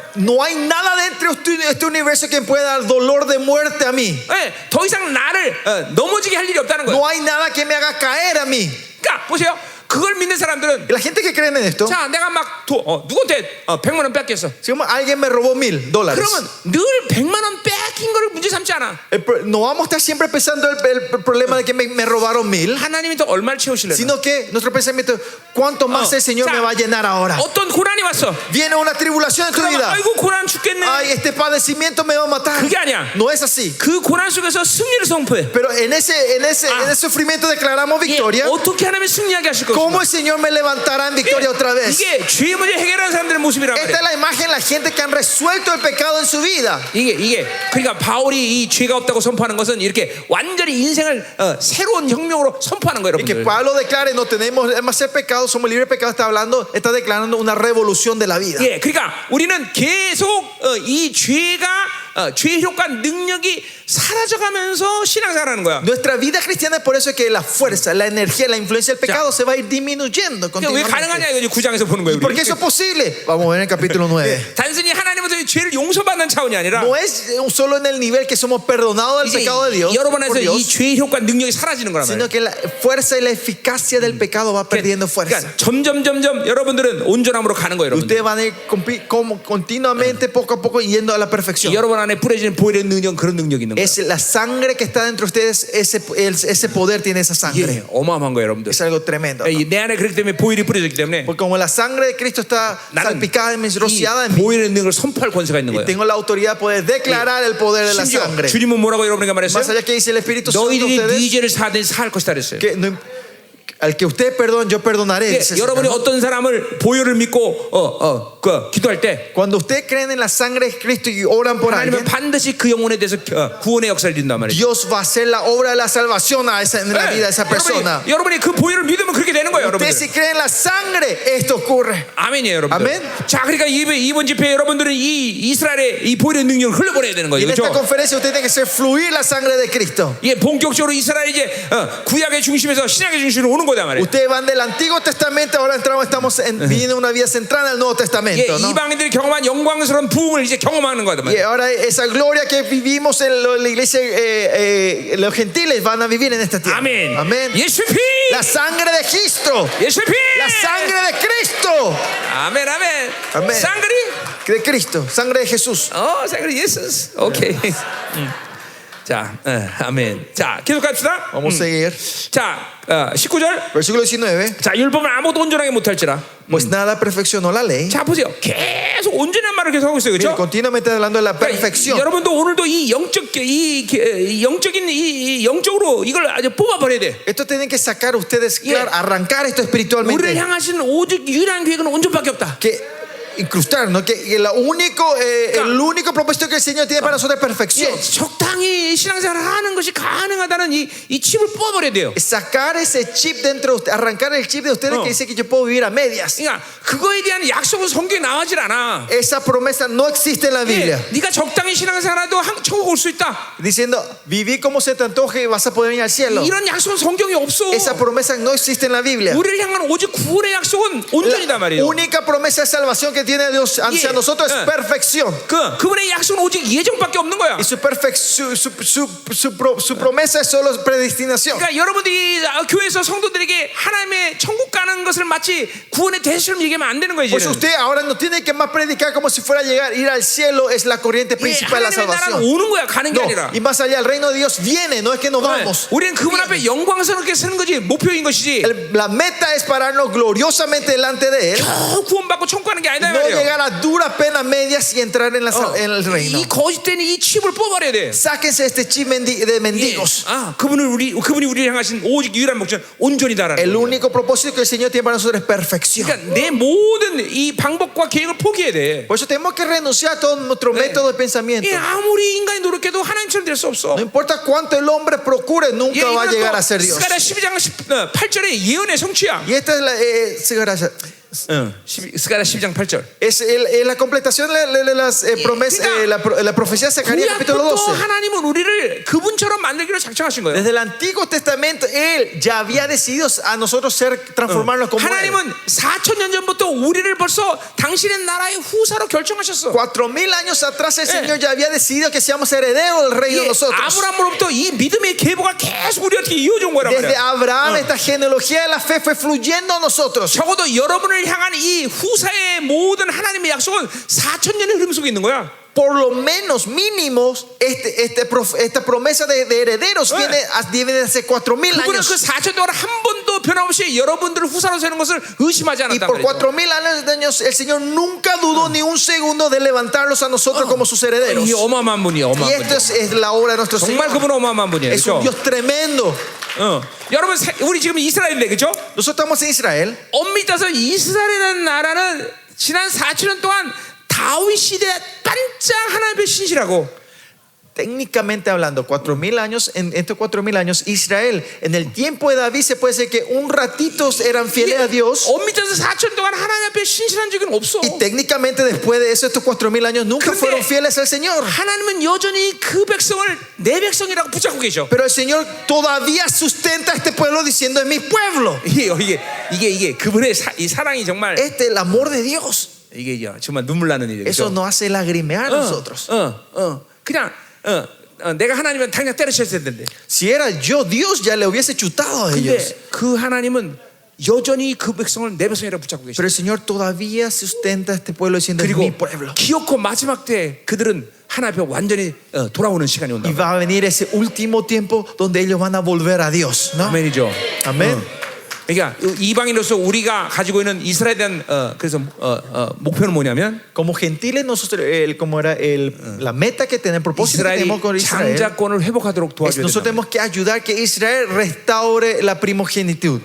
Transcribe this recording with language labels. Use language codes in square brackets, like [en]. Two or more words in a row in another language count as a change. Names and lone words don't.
[es] no hay nada dentro de este universo que pueda dar dolor de muerte a mí. [ko] 네, 더 이상 나를 넘어지게 할 일이 없다는 거예요. [es] No hay nada que me haga caer a mí. [ko] 그러니까 보세요. 그걸 믿는 사람들은, [es] La gente que cree en esto, [ko] 자, 내가 막 누구한테 100만 원 뺏겼어. [es] si alguien me robó $1,000, [ko] 그러면 늘 100만 원 뺏긴 거를 문제 삼지 않아. [es] no vamos a estar siempre pensando el problema de que me robaron $1,000, [ko] 하나님이 또 얼마를 채우실래요? [es] sino que nuestro pensamiento, ¿cuánto más el Señor me va a llenar ahora? [ko] 어떤 고난이 왔어. [es] Viene una tribulación en tu [ko] 그러면 [es] vida. [ko] 아이고 고난 죽겠네. [es] Ay, este padecimiento me va a matar. [ko] 그게 아니야. [es] No es así. [ko] 그 고난 속에서 승리를 선포해. [es] Pero en ese sufrimiento declaramos victoria. [ko] 어떻게 하나님이 승리하게 하실 [es] ¿Cómo [ko] 것인가? [es] el Señor me levantará en victoria otra vez? [ko] 이게 죄의 문제 해결하는 사람들의 모습이란 [es] Esta es [ko] 말이야. [es] la imagen de la gente que han resuelto el pecado en su vida. [ko] 이게 그러니까 바울이 이 죄가 없다고 선포하는 것은 이렇게 완전히 인생을 새로운 혁명으로 선포하는 거예요, [es] Y que [ko] 여러분들. [es] Pablo declare, no tenemos más ser pecado, somos libres de pecado, está declarando una revolución de la vida. [ko] 예, 그러니까 우리는 계속 이 죄의 효과 능력이 사라져가면서 신앙생활하는 거야. [es] Nuestra vida cristiana es por eso que la fuerza, la energía, la influencia del pecado se va a ir disminuyendo [ko] 그러니까 왜 [es] continuamente. [ko] 가능하냐 이거 9장에서 보는 거예요. [es] ¿Por qué eso es posible? Vamos a ver en el capítulo 9. [ko] 단순히 하나님으로부터 죄를 용서받는 차원이 아니라 [es] No es solo en el nivel que somos perdonados del [ko] 이제 [es] pecado de Dios, [ko] 여러분 [es] por [ko] 안에서 이 [es] Dios, [ko] 죄의 효과 능력이 사라지는 거란 말이에요. [es] sino que la fuerza y la eficacia del pecado va perdiendo fuerza. [ko] 그러니까 점점 여러분들은 온전함으로 가는 거예요, 여러분들. [es] Ustedes van a ir continuamente, poco a poco, yendo a la perfección. [ko] 여러분 안에 뿌려지는 보혈의 능력, 그런 능력이 있는 거예요. [es] Es la sangre que está dentro de ustedes, ese poder tiene esa sangre. [ko] 이게 어마어마한 거예요, 여러분들. [es] Es algo tremendo. [ko] 내 안에 그렇기 때문에 보혈이 뿌려졌기 때문에 [es] Porque como la sangre de Cristo está [ko] 나는 [es] salpicada en mí, [ko] 이 [es] rociada en mí, [ko] 보혈의 능력을 선포할 권세가 있는 [es] y [ko] 거예요. [es] tengo la autoridad de poder declarar el poder de la [ko] 심지어 [es] sangre. [ko] 주님은 뭐라고 여러분에게 말했어요? [es] Más allá que dice el Espíritu Santo a [ko] 너희들이 네 [es] ustedes, [ko] 죄를 사할 것이다 그랬어요. [es] que al que usted perdone, yo perdonaré. [ko] 예, [es] dice el [ko] 여러분이 [es] Señor. [ko] 어떤 사람을 보혈을 믿고 기도할 때 [es] Cuando usted creen en la sangre de Cristo y oran por [ko] 하나님은 [es] alguien, [ko] 반드시 그 영혼에 대해서 구원의 역사를 이룬단 말이에요. [es] Dios va a hacer la obra de la salvación en la vida de esa persona. [ko] 여러분이 그 보혈을 믿으면 그렇게 되는 거예요, [es] Usted [ko] 여러분들. [es] si cree en la sangre, esto ocurre. [ko] 아멘이에요, 여러분들. 아멘. 자, 그러니까 이번 집회에 여러분들은 이 이스라엘의 이 보혈의 능력을 흘려보내야 되는 [es] Y [ko] 거예요, [es] en esta [ko] 그렇죠? [es] conferencia usted tiene que hacer fluir la sangre de Cristo. [ko] 예, 본격적으로 이스라엘이 이제 구약의 중심에서 신약의 중심으로 오는 거다 말이에요. [es] Ustedes van del Antiguo Testamento, ahora estamos viviendo una vida centrada en el Nuevo [ko] 예, [es] Testamento, ¿no? [ko] 이방인들이 경험한 영광스러운 부흥을 이제 경험하는 거다 [es] Y [ko] 말이에요. [es] ahora esa gloria que vivimos en la iglesia, los gentiles van a vivir en esta tierra. [ko] 아멘. [es] Amén. [ko] 예수의 피, [es] La sangre de Cristo. [ko] 예수의 피. [es] La sangre de Cristo. [ko] 아멘, 아멘. 아멘. 쌍그리? [es] De Cristo. Sangre de Jesús. sangre Jesús. [ko] 오케이. 자, 아멘. 자, 계속 갑시다. [es] Vamos a seguir. [ko] 자, 19절. [es] Versículo 19. [ko] 자, 율법은 아무도 온전하게 못할지라. [es] Pues nada perfeccionó la ley. [ko] 자, 보세요. 계속 온전한 말을 계속 하고 있어요, [es] Mire, [ko] 그렇죠? [es] continuamente hablando de la perfección. [ko] 여러분도 오늘도 이 영적인 이 영적으로 이걸 아주 뽑아버려야 돼. [es] Esto tienen que sacar ustedes, claro, arrancar esto [ko] 우리를 [es] espiritualmente. [ko] 향하신 오직 유일한 계획은 온전밖에 없다. [es] Que incrustar, ¿no? Que el único propósito que el Señor tiene para nosotros es perfección. [ko] 예, 적당히 신앙생활을 하는 것이 가능하다는 이 칩을 뽑아버려야 돼요. [es] Es sacar ese chip dentro de usted, arrancar el chip de ustedes que dice que yo puedo vivir a medias. [ko] 그러니까 그거에 대한 약속은 성경에 나오질 않아. [es] Esa promesa no existe en la Biblia. [ko] 예, 네가 적당히 신앙생활해도 천국 올 수 있다. [es] Diciendo, viví como se te antoje y vas a poder ir al cielo. [ko] 이런 약속은 성경에 없어. [es] Esa promesa no existe en la Biblia. [ko] 우리를 향한 오직 구원의 약속은 온전이다 [es] La [ko] 말이에요. [es] única promesa de salvación que tiene Dios hacia nosotros es perfección. [ko] 그분의 약속은 오직 예정밖에 없는 거야. [es] Y su promesa es solo predestinación. [ko] 그러니까 여러분들이 교회에서 성도들에게 하나님의 천국 가는 것을 마치 구원의 대수처럼 얘기하면 안 되는 거예요. [es] Pues usted ahora no tiene que más predicar como si fuera a ir al cielo es la corriente principal de la [ko] 하나님의 나라는 [es] salvación. [ko] 오는 거야, 가는 게 [es] No, [ko] 아니라. [es] y más allá el reino de Dios viene, no es que nos vamos. [ko] 우리는 그분 앞에 영광스럽게 서는 거지 목표인 것이지. [es] La meta es pararnos gloriosamente delante de él, [ko] 겨우 구원받고 천국 가는 게 아니다 [es] no [ko] 말이에요. [es] llegar a duras penas medias y entrar en el reino. [ko] 이 거짓된 이 칩을 뽑아버려야 돼. [es] Sáquense este chip de mendigos. [ko] 그분이 우리를 향하신 오직 유일한 목적 온전이다라는 [es] El [ko] 거예요. [es] único propósito que el Señor tiene para nosotros es perfección. [ko] 그러니까 내 모든 이 방법과 계획을 포기해야 돼. [es] Por eso tenemos que renunciar a todo nuestro método de pensamiento. [ko] 아무리 인간이 노력해도 하나님처럼 될 수 없어. [es] No importa cuánto el hombre procure, nunca va a llegar a ser Dios. [ko] 스가랴 12장 8절의 예언의 성취야. [es] Y esta es [ko] 스가랴 12장 8절. [es] es la completación de las promesas, la profecía de Zacarías capítulo [ko] 구약부터 [es] 12. [ko] 하나님은 우리를 그분처럼 만들기로 작정하신 거예요. [es] Desde el Antiguo Testamento, Él ya había decidido a nosotros transformarnos como Él. [ko] 하나님은 4,000년 전부터 우리를 벌써 당신의 나라의 후사로 결정하셨어. [es] 4,000 años atrás el Señor ya había decidido que seamos herederos del reino de nosotros. [ko] 아브라함으로부터 이 믿음의 계보가 계속 우리한테 이어져 온 거란 [es] Desde [ko] 말이야. [es] Abraham esta genealogía de la fe fue fluyendo a nosotros. [ko] 적어도 여러분을 향한 이 후사의 모든 하나님의 약속은 4,000년의 흐름 속에 있는 거야. [es] Por lo menos mínimos esta promesa de herederos viene de hace 4,000 [ko] 그분은 [es] años. [ko] 그 4천 동안 한 번도 변함없이 여러분들을 후사로 세는 것을 의심하지 [es] Y [ko] 않았단 [es] por [ko] 말이죠. [es] 4,000 años el Señor nunca dudó ni un segundo de levantarlos a nosotros como sus herederos. [ko] 이 어마어마한 분이에요. [es] Y [ko] 어마어마한 [es] esto [ko] 분이에요. [es] es la obra de nuestro [ko] 정말 [es] Señor. [ko] 그분은 어마어마한 분이에요. [es] Es un [ko] 그렇죠? [es] Dios tremendo. [ko] 여러분 우리 지금 이스라엘인데 그렇죠? [es] Nosotros estamos en Israel. [ko] 엄밀히 따서 이스라엘이라는 나라는 지난 4천년 동안 다윗 시대 반짝 하나님의 신실하고 [es] Técnicamente hablando, 4,000 años, en estos 4,000 años, Israel, en el tiempo de David se puede decir que un ratito eran fieles a Dios. [ko] 엄밀히 따서 4천 동안 하나님 앞에 신실한 적은 없어. [es] Y técnicamente después de eso, estos 4,000 años nunca [ko] 근데 [es] fueron fieles al Señor. [ko] 하나님은 여전히 그 백성을 내 백성이라고 붙잡고 계셔. [es] Pero el Señor todavía sustenta a este pueblo diciendo: es mi pueblo. [ko] 이게 그분의 이 사랑이 정말 [es] Este es el amor de Dios. [ko] 이게 정말 눈물 나는 일이죠. [es] Eso nos hace lagrimear a nosotros. [ko] 그냥 내가 하나님은 당장 때려쳤을 텐데. [es] Si era yo, Dios ya le hubiese chutado a ellos. [ko] 근데 그 하나님은 여전히 그 백성을 내 백성이라고 붙잡고 계셔. [es] Pero el Señor todavía sustenta a este pueblo diciendo: es mi [ko] 그리고 [es] pueblo. [ko] 기어코 마지막 때 그들은 하나님 앞에 완전히 돌아오는 시간이 온다. [es] Y va a venir ese último tiempo donde ellos van a volver a Dios, ¿no? [ko] 아멘이죠. [es] Amén. [ko] 그러니까 이방인으로서 우리가 가지고 있는 이스라엘에 대한 그래서 목표는 뭐냐면 [es] Como gentiles, nosotros, como era la meta que tenemos, el propósito que [ko] 이스라엘이 [es] tenemos con Israel, [ko] 장자권을 회복하도록 [es] es [ko] 도와줘야 [es] nosotros [ko] 된다. [es] tenemos que ayudar que Israel restaure la primogenitud.